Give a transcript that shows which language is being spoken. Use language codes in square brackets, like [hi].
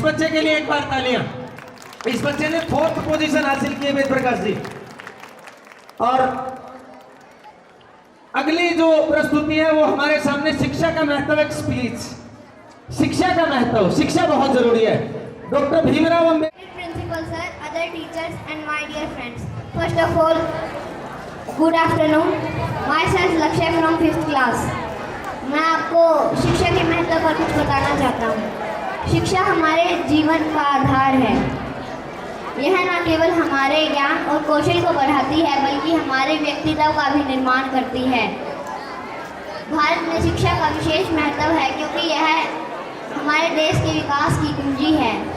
[hi] इस बच्चे के लिए एक बार तालियां। इस बच्चे ने 4th पोजीशन हासिल की है वेद प्रकाश जी। और अगली जो प्रस्तुति है वो हमारे सामने शिक्षा का महत्व, एक स्पीच, शिक्षा का महत्व, शिक्षा बहुत जरूरी है। Doctor Bhimrao Ambedkar. [en] Principal sir, other teachers and my dear friends. First of all, good afternoon. Myself Lakshya from 5th class. [hi] मैं आपको शिक्षा के महत्व पर कुछ बताना चाहता हूँ। शिक्षा हमारे जीवन का आधार है। यह न केवल हमारे ज्ञान और कौशल को बढ़ाती है बल्कि हमारे व्यक्तित्व का भी निर्माण करती है। भारत में शिक्षा का विशेष महत्व है क्योंकि यह हमारे देश के विकास की कुंजी है।